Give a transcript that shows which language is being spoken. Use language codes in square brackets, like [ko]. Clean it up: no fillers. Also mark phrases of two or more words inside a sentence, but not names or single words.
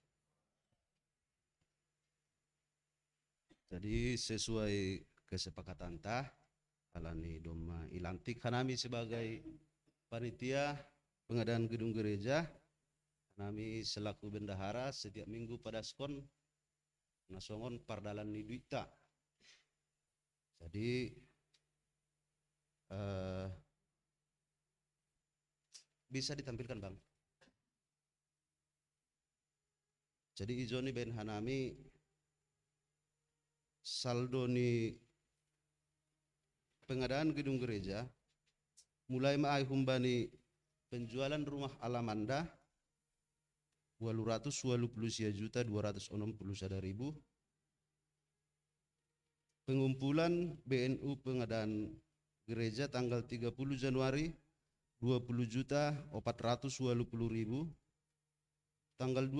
[id] Jadi sesuai kesepakatan [bts] tah alani doma ilantik hanami [id] sebagai panitia pengadaan gedung gereja. [bts] Hanami selaku [id] bendahara setiap minggu [bts] pada skon nasongon pardalan ni duita. [id] Jadi bisa ditampilkan bang. [bts] Jadi ijoni ben hanami saldo ni [id] pengadaan gedung gereja mulai [bts] maai humbani [id] penjualan rumah Alamanda [bts] 280.260.000, [id] pengumpulan BNU pengadaan gereja tanggal 30 Januari 20.420.000, tanggal 2